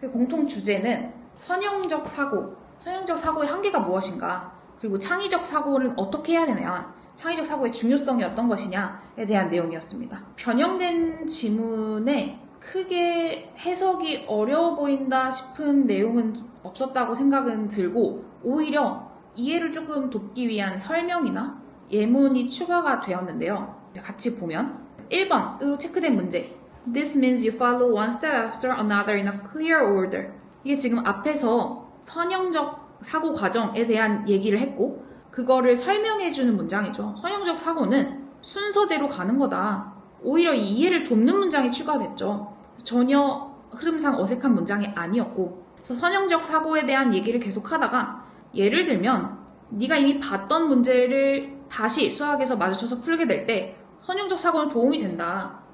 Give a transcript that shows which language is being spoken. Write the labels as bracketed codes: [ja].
[ko] 공통 주제는 선형적 사고, 선형적 사고의 한계가 무엇인가, 그리고 창의적 사고는 어떻게 해야 되냐, 창의적 사고의 중요성이 어떤 것이냐에 대한 내용이었습니다. 변형된 지문에 크게 해석이 어려워 보인다 싶은 내용은 없었다고 생각은 들고, 오히려 이해를 조금 돕기 위한 설명이나 예문이 추가가 되었는데요. 같이 보면 1번으로 체크된 문제, [en] This means you follow one step after another in a clear order. [ko] 이게 지금 앞에서 선형적 사고 과정에 대한 얘기를 했고, 그거를 설명해주는 문장이죠. 선형적 사고는 순서대로 가는 거다. 오히려 이해를 돕는 문장이 추가됐죠. 전혀 흐름상 어색한 문장이 아니었고, 그래서 선형적 사고에 대한 얘기를 계속 하다가, 예를 들면 네가 이미 봤던 문제를 다시 수학에서 마주쳐서 풀게 될 때 선형적 사고는 도움이 된다.